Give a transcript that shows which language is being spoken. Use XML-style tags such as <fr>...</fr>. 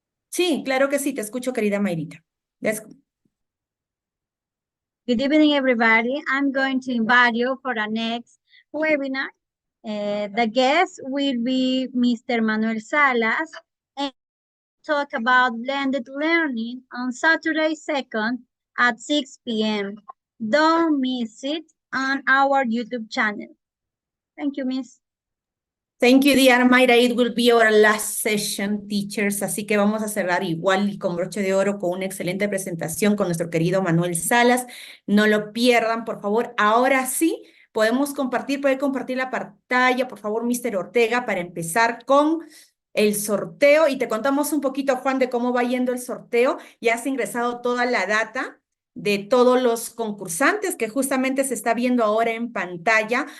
<es>Sí, claro que sí, te escucho, querida Mayrita.</es> <en>Good evening, everybody. I'm going to invite you for the next webinar. The guest will be Mr. Manuel Salas and talk about blended learning on Saturday 2nd at 6 p.m. Don't miss it on our YouTube channel. Thank you, Miss. Thank you, dear Mayra. It will be our last session, teachers.</en> <es>Así que vamos a cerrar igual y con broche de oro con una excelente presentación con nuestro querido Manuel Salas. No lo pierdan, por favor. Ahora sí, podemos compartir, puede compartir la pantalla, por favor, Mr. Ortega, para empezar con el sorteo. Y te contamos un poquito, Juan, de cómo va yendo el sorteo. Ya has ingresado toda la data de todos los concursantes que justamente se está viendo ahora en pantalla.</es>